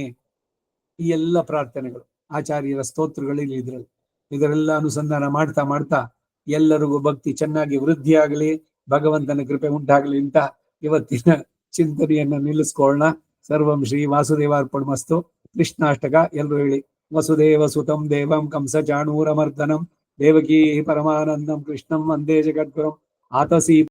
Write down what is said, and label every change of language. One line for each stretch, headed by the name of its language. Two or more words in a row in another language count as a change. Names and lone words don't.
Kannada: ಈ ಎಲ್ಲ ಪ್ರಾರ್ಥನೆಗಳು ಆಚಾರ್ಯರ ಸ್ತೋತ್ರಗಳಲ್ಲಿ ಇದರೆಲ್ಲ ಅನುಸಂಧಾನ ಮಾಡ್ತಾ ಮಾಡ್ತಾ ಎಲ್ಲರಿಗೂ ಭಕ್ತಿ ಚೆನ್ನಾಗಿ ವೃದ್ಧಿ ಆಗಲಿ, ಭಗವಂತನ ಕೃಪೆ ಉಂಟಾಗಲಿ ಅಂತ ಇವತ್ತಿನ ಚಿಂತನೆಯನ್ನ ನಿಲ್ಲಿಸ್ಕೊಳ್ಳೋಣ.
Sanskrit: ಸರ್ವಂ ಶ್ರೀ ವಾಸುದೇವಾರ್ಪಣಮಸ್ತು.
Kannada: ಕೃಷ್ಣಾಷ್ಟಕ ಎಲ್ಲರೂ ಹೇಳಿ.
Sanskrit: ವಸುದೇವ ಸುತಂ ದೇವಂ ಕಂಸ ಚಾಣೂರಮರ್ದನಂ ದೇವಕೀ ಪರಮಾನಂದಂ ಕೃಷ್ಣಂ ವಂದೇ ಜಗದ್ಗುರುಂ ಆತಸಿ